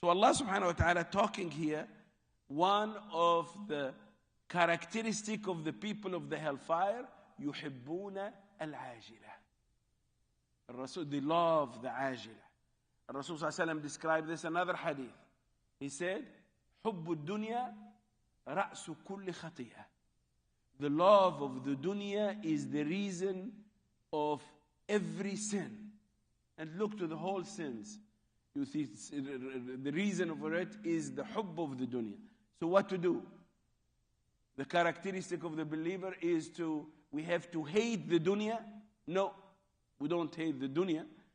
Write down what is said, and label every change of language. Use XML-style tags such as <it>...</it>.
<en>So Allah subhanahu wa ta'ala talking here, one of the characteristic of the people of the hellfire,</en> <ar>يُحِبُّونَ الْعَاجِلَةِ.</ar> <en>Rasul, they love the ajila. Rasul sallallahu alaihi wasallam described this in another hadith. He said,</en> <ar>حُبُّ الدُّنْيَا رَأْسُ كُلِّ خَطِيئَةٍ.</ar> <en>The love of the dunya is the reason of every sin. And look to the whole sins. You see, the reason for it is the hubb of the dunya. So what to do? The characteristic of the believer is we have to hate the dunya. No, we don't hate the dunya.</en>